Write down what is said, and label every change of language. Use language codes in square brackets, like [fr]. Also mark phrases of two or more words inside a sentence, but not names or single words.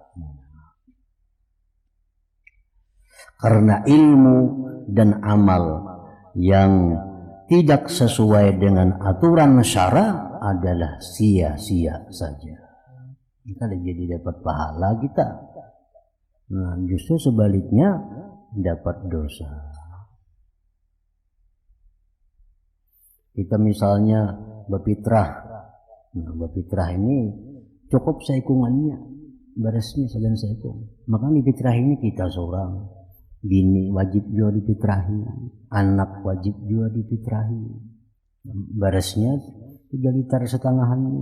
[id] Karena ilmu dan amal yang tidak sesuai dengan aturan syara adalah sia-sia saja. Kita jadi dapat pahala kita. Nah, justru sebaliknya dapat dosa. Kita misalnya berfitrah. [bjn] Nah, berfitrah ini cukup saikungannya, beresnya segan saikung. [id] Maka dipitrahi ini kita seorang, bini wajib juga dipitrahi, anak wajib juga dipitrahi. [bjn] Beresnya 3 liter setengahannya.